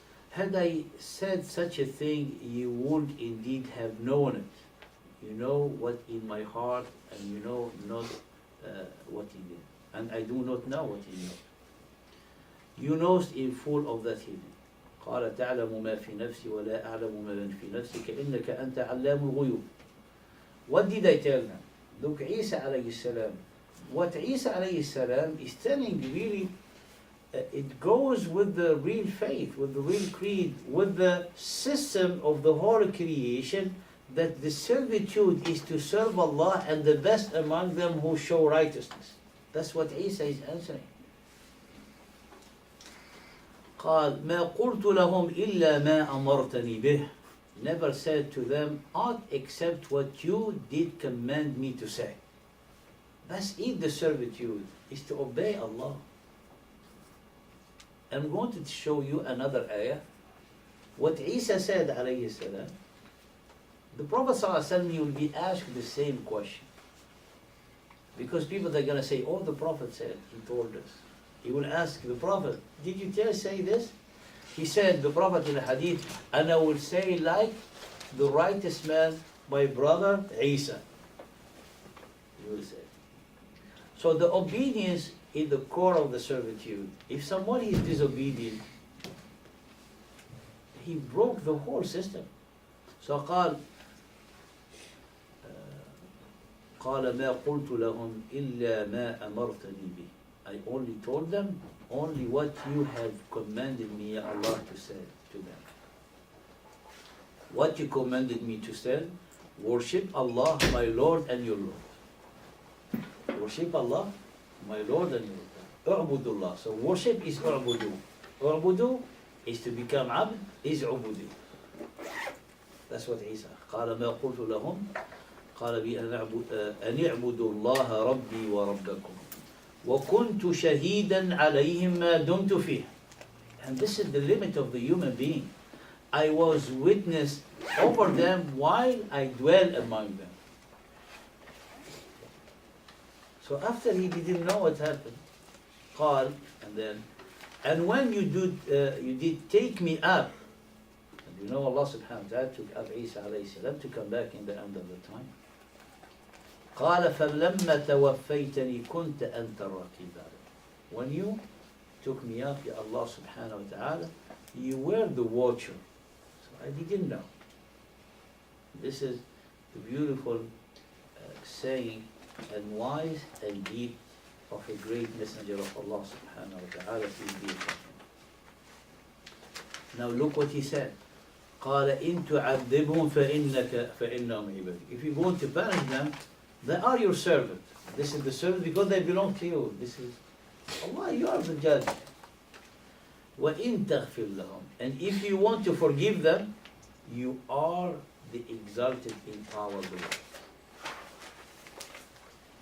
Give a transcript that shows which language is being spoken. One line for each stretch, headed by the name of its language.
English: Had I said such a thing, you would indeed have known it. You know what in my heart, and you know not what He did. And I do not know what He knew. You know in full of that hidden.
Arabic: قال تعلم ما في نفسي ولا أعلم ما في نفسك إنك أنت علام الغيوب.
English: What did I tell them? Look, Isa alayhi salam. What Isa alayhi salam is telling really, it goes with the real faith, with the real creed, with the system of the whole creation, that the servitude is to serve Allah and the best among them who show righteousness. That's what Isa is answering.
Arabic: قال ما قلت لهم إلا ما أمرتني به.
English: Never said to them aught except what you did command me to say. That's it, the servitude is to obey Allah. I'm going to show you another ayah. What Isa said alayhi salam, the Prophet sallallahu alaihi wasallam will be asked the same question. Because people are going to say, oh, the Prophet said, he told us. He will ask the Prophet, did you say this? He said, the Prophet in the hadith, and I will say like the righteous man, my brother Isa. He will say. So the obedience is the core of the servitude. If somebody is disobedient, he broke the whole system.
Arabic: So قال ما قلت لهم إلا ما أمرتني به.
English: I only told them only what you have commanded me, Ya Allah, to say to them. What you commanded me to say? Worship Allah, my Lord and your Lord. Worship Allah, my Lord and your Lord. U'budullah. So worship is u'budu. U'budu is to become abd, is ubudi. That's what Isa.
Arabic: قال ما قلت لهم قال بي أن اعبدوا الله ربي وربكم وكنت شهيدا عليهم ما دمت فيه.
English: And this is the limit of the human being. I was witness over them while I dwell among them. So after he didn't know what happened, قال, and when you did take me up, and you know Allah subhanahu wa ta'ala took up Isa alayhi salam to come back in the end of the time.
Arabic: قال فلما توفيتني كنت أنت الرقيب علي.
English: When you took me up, Ya Allah subhanahu wa ta'ala, you were the watcher. So I didn't know. This is the beautiful saying and wise and deep of a great messenger of Allah subhanahu wa ta'ala. Now look what he said.
Arabic: قال إن تعذبهم فإنهم عبادك.
English: If you're going to punish them, they are your servant. This is the servant because they belong to you. This is Allah, you are the judge.
Arabic: وَإِن تَغْفِرْ لَهُمْ.
English: And if you want to forgive them, you are the exalted in power below.